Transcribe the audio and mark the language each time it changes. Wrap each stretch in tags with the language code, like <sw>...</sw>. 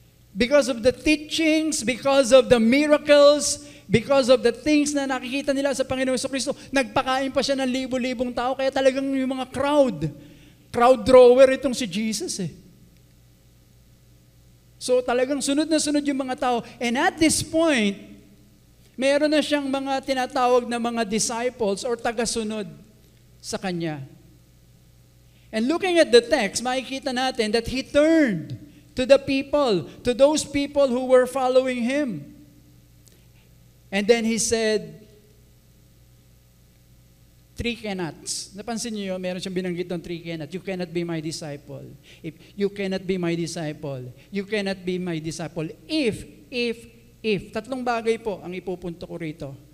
<en>Because of the teachings, because of the miracles, because of the things</en> <tl>na nakikita nila sa Panginoong Jesucristo, nagpakain pa siya ng libo-libong tao, kaya talagang yung mga crowd drawer itong si Jesus eh. So talagang sunod na sunod yung mga tao.</tl> <en>And at this point,</en> <tl>meron na siyang mga tinatawag na mga disciples or tagasunod sa Kanya.</tl> <en>And looking at the text,</en> <tl>makikita natin</tl> <en>that He turned to the people, to those people who were following Him. And then He said, 3 cannots.</en> <tl>Napansin niyo, meron siyang binanggit ng 3 cannots.</tl> <en>You cannot be my disciple. If you cannot be my disciple, you cannot be my disciple. If.</en> <tl>Tatlong bagay po ang ipupunto ko rito.</tl>